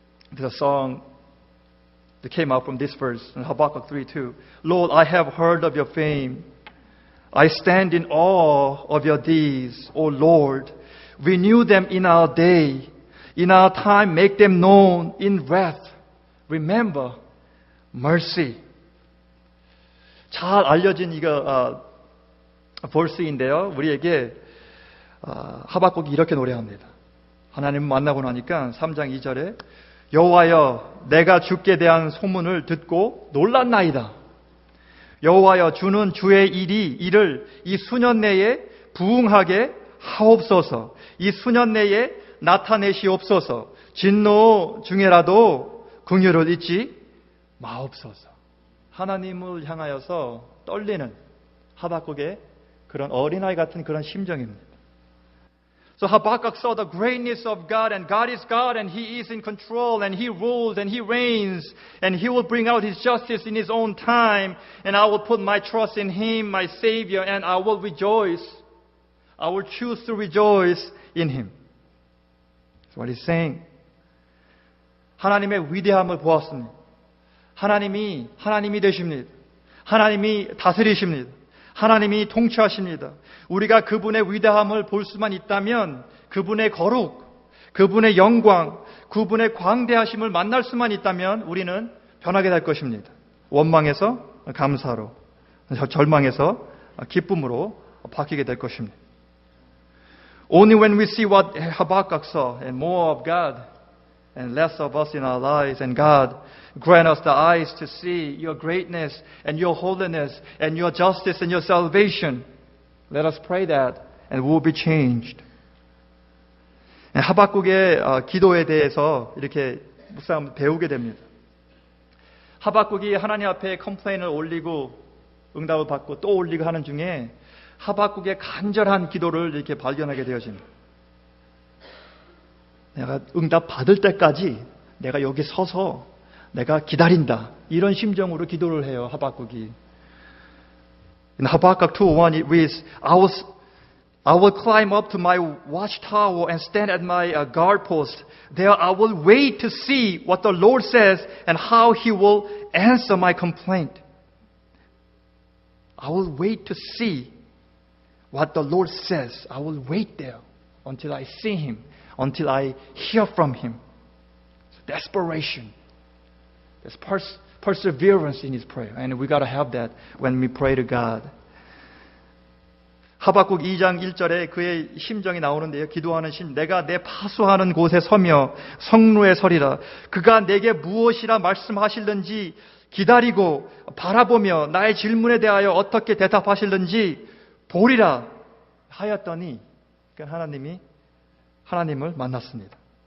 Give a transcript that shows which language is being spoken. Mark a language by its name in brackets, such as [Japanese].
[English] There's a song that came out from this verse in Habakkuk 3:2. Lord, I have heard of your fame. I stand in awe of your deeds, O Lord. Renew them in our day. In our time, make them known in wrath. Remember mercy. [Korean] 잘 알려진 이거 벌스인데요. 우리에게 하박국이 이렇게 노래합니다. 하나님을 만나고 나니까 3장 2절에 여호와여 내가 주께 대한 소문을 듣고 놀랐나이다. 여호와여 주는 주의 일을 이 수년 내에 부응하게 하옵소서. 이 수년 내에 나타내시옵소서. 진노 중에라도 긍휼을 잊지 마옵소서. 하나님을 향하여서 떨리는 하박국의 그런 어린아이 같은 그런 심정입니다. [English] So Habakkuk saw the greatness of God, and God is God, and He is in control, and He rules, and He reigns, and He will bring out His justice in His own time, and I will put my trust in Him, my Savior, and I will rejoice. I will choose to rejoice in Him. That's what He's saying. [Korean] 하나님의 위대함을 보았습니다. 하나님이 되십니다. 하나님이 다스리십니다. 하나님이 통치하십니다. 우리가 그분의 위대함을 볼 수만 있다면 그분의 거룩, 그분의 영광, 그분의 광대하심을 만날 수만 있다면 우리는 변하게 될 것입니다. 원망에서 감사로, 절망에서 기쁨으로 바뀌게 될 것입니다. [English] Only when we see what Habakkuk saw and more of God and less of us in our lives, and God grant us the eyes to see your greatness and your holiness and your justice and your salvation. Let us pray that and we will be changed. [Korean] 하박국의 기도에 대해서 이렇게 묵상 배우게 됩니다. 하박국이 하나님 앞에 컴플레인을 올리고 응답을 받고 또 올리고 하는 중에 하박국의 간절한 기도를 이렇게 발견하게 되어집니다. 내가 응답 받을 때까지 내가 여기 서서 내가 기다린다. 이런 심정으로 기도를 해요, 하박국이. [English] In Habakkuk 2:1 it reads, I will climb up to my watchtower and stand at my guard post. There I will wait to see what the Lord says and how He will answer my complaint. I will wait to see what the Lord says. I will wait there until I see Him, until I hear from Him. Desperation. There's perseverance in his prayer. And we got to have that when we pray to God. [Korean] 하박국 2장 1절에 그의 심정이 나오는데요. 기도하는 내가 내 파수하는 곳에 서며 성루에 서리라. 그가 내게 무엇이라 말씀하실는지 기다리고 바라보며 나의 질문에 대하여 어떻게 대답하실는지 보리라 하였더니 하나님을 만났습니다.